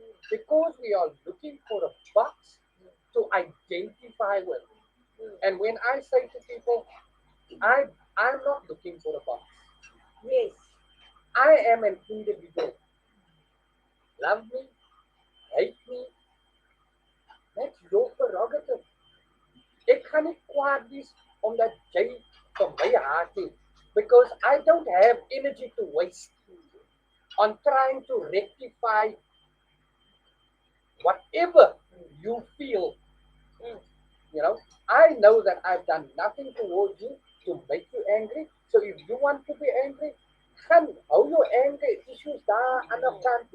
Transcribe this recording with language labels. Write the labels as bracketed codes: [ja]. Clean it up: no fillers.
[en] Because we are looking for a box to identify with. And when I say to people, I'm not looking for a box. Yes, I am an individual. Love me, hate me, that's your prerogative. [af] Ek gaan nie kwaad wees omdat jy van my haat nie. [en] Because I don't have energy to waste on trying to rectify whatever you feel. mm, You know, I know that I've done nothing towards you to make you angry. So if you want to be angry, [af] gaan hou [en] your anger issues [af] daar aan die kant.